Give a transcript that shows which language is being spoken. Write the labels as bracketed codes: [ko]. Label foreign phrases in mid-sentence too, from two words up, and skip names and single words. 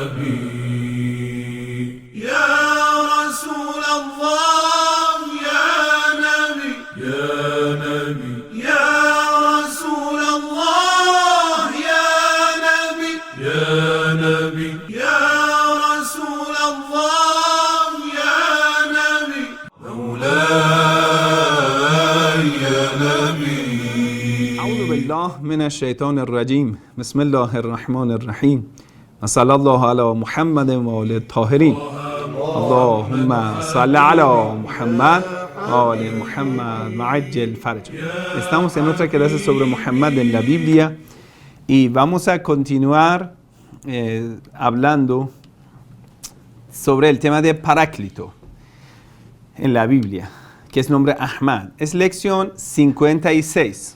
[ar] نبي يا رسول الله يا نبي يا نبي يا رسول الله يا نبي يا نبي يا رسول الله يا نبي مولاي يا نبي أعوذ بالله من الشيطان الرجيم بسم الله الرحمن الرحيم وصلى الله على محمد وآل الطاهرين اللهم صل على Muhammad وآل Muhammad وعجل فرج. [es] Estamos en otra clase sobre Muhammad en la Biblia y vamos a continuar hablando sobre el tema de Paráclito en la Biblia, que es nombre Ahmad. Es lección 56.